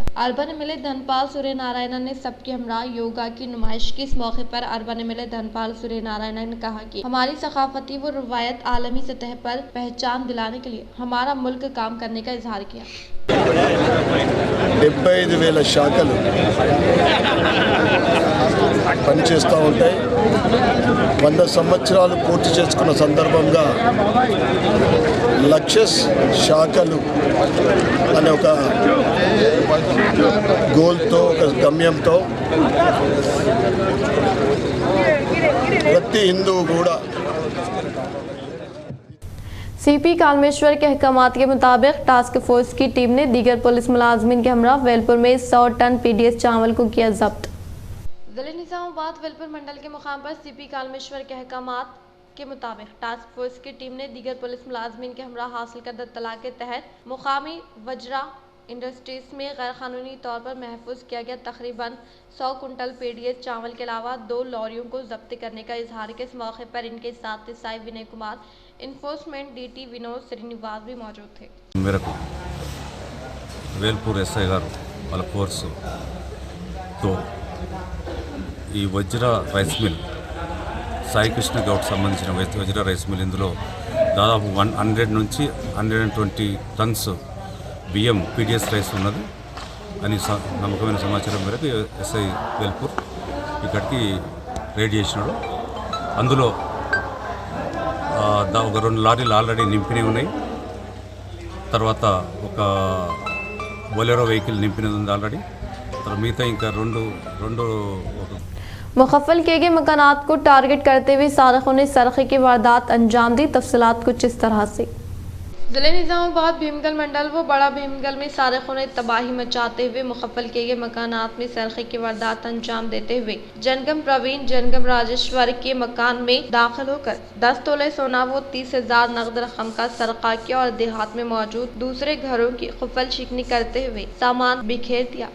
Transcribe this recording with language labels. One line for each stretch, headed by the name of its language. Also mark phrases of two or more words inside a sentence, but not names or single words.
English: urban MLA
Urdu: دھن پال سوریہ نارائن نے سب کے ہمراہ یوگا کی نمائش کی. اس موقع پر
English: urban MLA
Urdu: دھن پال سوریہ نارائن نے کہا کہ ہماری ثقافتی و روایت عالمی سطح پر پہچان دلانے کے لیے ہمارا ملک کام کرنے کا اظہار کیا.
Telugu: 75,000 శాఖలు పనిచేస్తూ ఉంటాయి. 100 సంవత్సరాలు పూర్తి చేసుకున్న సందర్భంగా లక్షస్ శాఖలు అనే ఒక గోల్తో, ఒక గమ్యంతో ప్రతి హిందువు కూడా
Urdu: سی پی کال میشور کے احکامات کے مطابق
English: task force
Urdu: کی ٹیم نے دیگر پولیس ملازمین کے ہمراہ ویلپور میں 100 ٹن پی ڈی ایس چاول کو کیا ضبط. ضلع نظام آباد ویلپور منڈل کے مقام پر سی پی کال میشور کے احکامات کے مطابق
English: task force
Urdu: کی ٹیم نے دیگر پولیس ملازمین کے ہمراہ حاصل کردہ اطلاع کے تحت مقامی وجرا انڈسٹریز میں غیر قانونی طور پر محفوظ کیا گیا تقریباً 100 کنٹل پی ڈی ایس چاول کے علاوہ 2 لاریوں کو ضبط کرنے کا اظہار کے اس موقع پر ان کے ساتھ ایس آئی ونے کمار,
English: enforcement DT
Urdu: ونود سرینواس بھی موجود تھے.
Telugu: మేరకు వేల్పూర్ ఎస్ఐ గారు వాళ్ళ ఫోర్సుతో ఈ వజ్రా రైస్ మిల్, సాయి కృష్ణ గౌడ్ సంబంధించిన వజ్రా రైస్ మిల్, ఇందులో దాదాపు 100 నుంచి 120 టన్స్ బియ్యం
English: PDS rice
Telugu: ఉన్నది అని నమ్మకమైన సమాచారం మేరకు ఎస్ఐ వేల్పూర్ ఇక్కడికి రైడ్ చేసినాడు. అందులో ఒక 2 లారీలు ఆల్రెడీ నింపినవి ఉన్నాయి. తర్వాత ఒక బొలెరో వెహికల్ నింపినది ఉంది ఆల్రెడీ. తర్వాత మిగతా ఇంకా రెండు
Urdu: مقفل کیے گئے مکانات کو ٹارگٹ کرتے ہوئے سارقوں نے سرقے کی واردات انجام دی. تفصیلات کچھ اس طرح سے. ضلع نظام آباد بھیمگل منڈل و بڑا بھیمگل میں سارقوں نے تباہی مچاتے ہوئے مقفل کیے گئے مکانات میں سرقے کی واردات انجام دیتے ہوئے جنگم پروین جنگم راجیشور کے مکان میں داخل ہو کر 10 تولے سونا و 30,000 نقد رقم کا سرقہ کیا اور دیہات میں موجود دوسرے گھروں کی قفل شکنی کرتے ہوئے سامان بکھیر دیا.